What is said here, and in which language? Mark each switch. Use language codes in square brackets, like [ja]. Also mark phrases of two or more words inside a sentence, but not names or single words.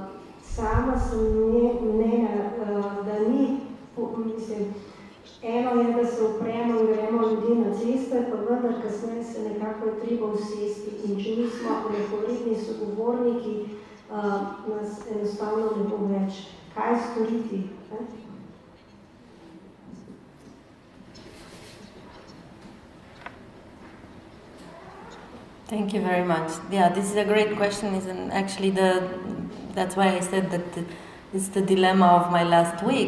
[sl] Sama sem mnenja, da ni, mislim, eno je, da se upremo in gremo ljudi na ceste, pa vendar kasneje se nekako je treba usesti in če nismo enakovredni sogovorniki, nas enostavno ne bo več. Kaj storiti? [en] Thank you very much. Yeah, this is a great question. Isn't actually that's why I said that it's the dilemma of my last week.